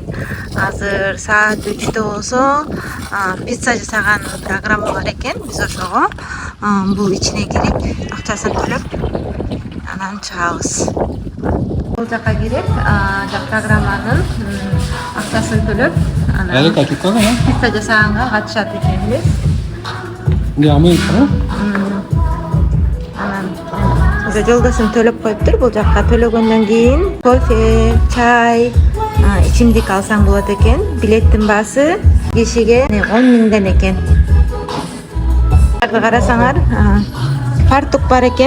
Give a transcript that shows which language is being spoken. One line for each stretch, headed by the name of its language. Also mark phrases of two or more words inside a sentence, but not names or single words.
Kyrgyz: Азыр саат 3-тө болсо пицца жасаган программа бар экен. Биз ошого бул ичине кирип акчасын төлөп анан чыгабыз. Бул жака кирип жак программанын акчасын төлөп анан пицца жасаганга катышат экенбиз.
Korean: 근데 아무 있어?
Kyrgyz: анан жолдошум төлөп коюптур. Бул жакка төлөгөндөн кийин кофе, чай, ичимдик алсаң болот экен. Билеттин баасы кишиге 10 миңден экен. Карасаңар, фартук бар экен.